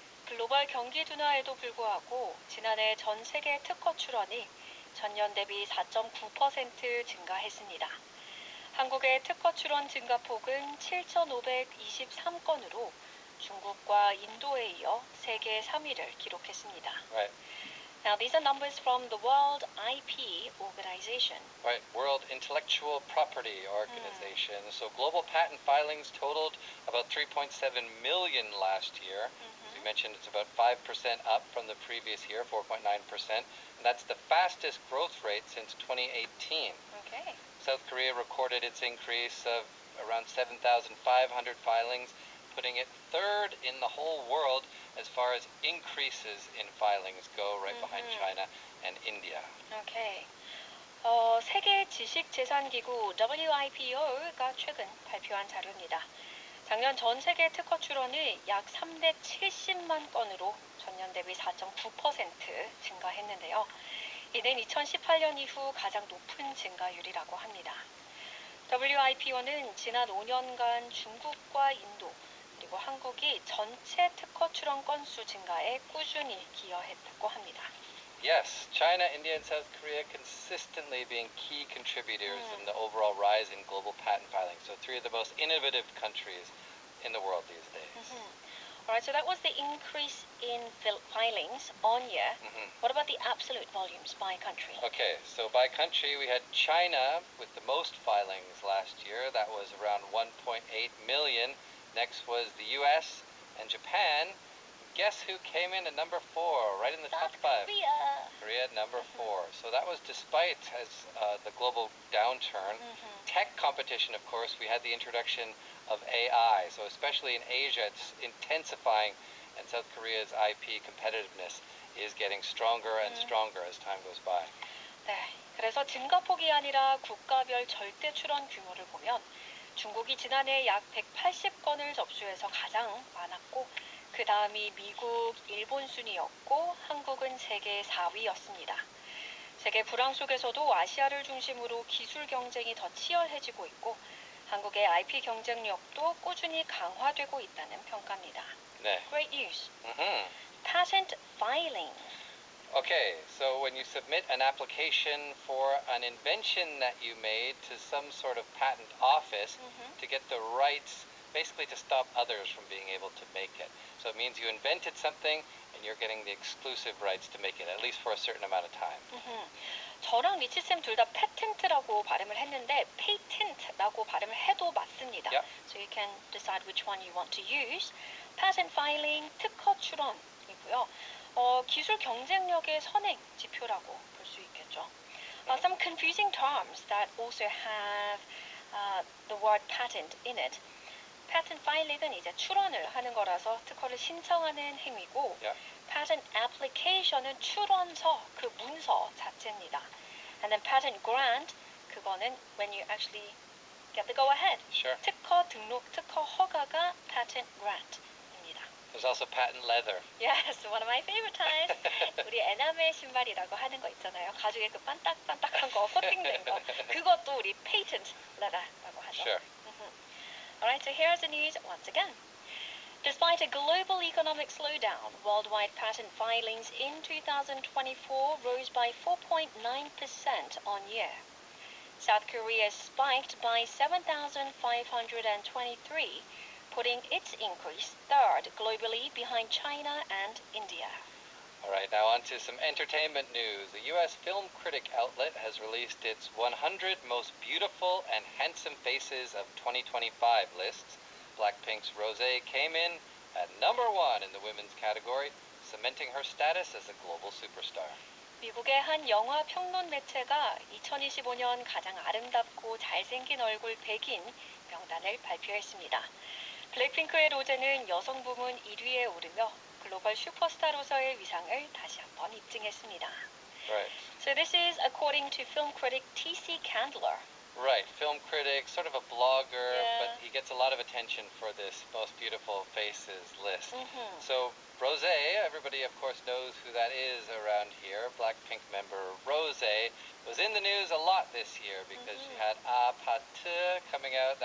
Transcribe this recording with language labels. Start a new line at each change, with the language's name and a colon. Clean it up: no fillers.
Korean: 글로벌 경기 둔화에도 불구하고 지난해 전 세계 특허 출원이 전년 대비 4.9% 증가했습니다. 한국의 특허 출원 증가폭은 7,523건으로 중국과 인도에 이어 세계 3위를 기록했습니다.
English: Right. Now these are numbers from the World IP Organization. Right, World Intellectual Property Organization. So global patent filings totaled about 3.7 million last year. As you mentioned, it's about 5% up from the previous year, 4.9%. And that's the fastest growth rate since 2018. Okay. South Korea recorded its increase of around 7,500 filings, putting it third in the whole world as far as increases in filings go, right behind China and India. Okay.
Korean: 세계 지식재산기구 WIPO가 최근 발표한 자료입니다. 작년 전 세계 특허 출원이 약 370만 건으로 전년 대비 4.9% 증가했는데요. 이는 2018년 이후 가장 높은 증가율이라고 합니다. WIPO는 지난 5년간 중국과 인도 그리고 한국이 전체 특허 출원 건수 증가에 꾸준히 기여했다고 합니다.
English: Yes, China, India, and South Korea consistently being key contributors in the overall rise in global patent filing. So three of the most innovative countries in the world these days. Alright, so that was the increase in filings on year. What about the absolute volumes by country? Okay, so by country, we had China with the most filings last year. That was around 1.8 million. Next was the US and Japan. Guess who came in at number 4, right in the top 5? Korea at number 4. So that was despite the global downturn. Tech competition, of course, we had the introduction of AI. So especially in Asia, it's intensifying, and South Korea's IP competitiveness is getting stronger and stronger as time goes by.
Korean: 네, 그래서 증가폭이 아니라 국가별 절대 출원 규모를 보면 중국이 지난해 약 180건을 접수해서 가장 많았고 그 다음이 미국, 일본 순이었고 한국은 세계 4위였습니다. 세계 불황 속에서도 아시아를 중심으로 기술 경쟁이 더 치열해지고 있고 한국의 IP 경쟁력도 꾸준히 강화되고 있다는 평가입니다. 네.
English: Great news. Patent filing. Okay, so when you submit an application for an invention that you made to some sort of patent office to get the rights, basically to stop others from being able to make it. So it means you invented something and you're getting the exclusive rights to make it, at least for a certain amount of time.
Korean: 저랑 리치쌤 둘 다 패텐트라고 발음을 했는데 patent라고 발음을 해도 맞습니다.
English: Yep. So you can decide which one you want to use. Patent filing,
Korean: 특허 출원이고요. 기술 경쟁력의 선행 지표라고 볼 수 있겠죠.
English: Some confusing terms that also have the word patent in it.
Korean: patent filing은 이제 출원을 하는 거라서 특허를 신청하는 행위고 patent application은 출원서, 그 문서 자체입니다.
English: And then patent grant,
Korean: 그거는
English: when you actually get the go ahead. Sure.
Korean: 특허 등록, 특허 허가가 patent grant입니다.
English: There's also patent leather. Yes, one of my favorite types.
Korean: 우리 에나멜 신발이라고 하는 거 있잖아요. 가죽에 그 반딱반딱한 거, 코팅된 거. 그것도 우리 patent leather라고 하죠.
English: Sure. Alright, so here's the news once again. Despite a global economic slowdown, worldwide patent filings in 2024 rose by 4.9% on year. South Korea spiked by 7,523, putting its increase third globally behind China and India. All right, now on to some entertainment news. The U.S. film critic outlet has released its 100 most beautiful and handsome faces of 2025 lists. Blackpink's Rosé came in at number 1 in the women's category, cementing her status as a global superstar.
Korean: 미국의 한 영화 평론 매체가 2025년 가장 아름답고 잘생긴 얼굴 100인 명단을 발표했습니다. 블랙핑크의 로제는 여성 부문 1위에 오르며 글로벌 슈퍼스타로서의 위상을 다시 한번 입증했습니다.
English: Right. So this is according to film critic T.C. Candler. Right, film critic, sort of a blogger, Yeah. but he gets a lot of attention for this most beautiful faces list. Mm-hmm. So Rosé, everybody of course knows who that is around here. Blackpink member Rosé was in the news a lot this year because she had A Pas Te coming out.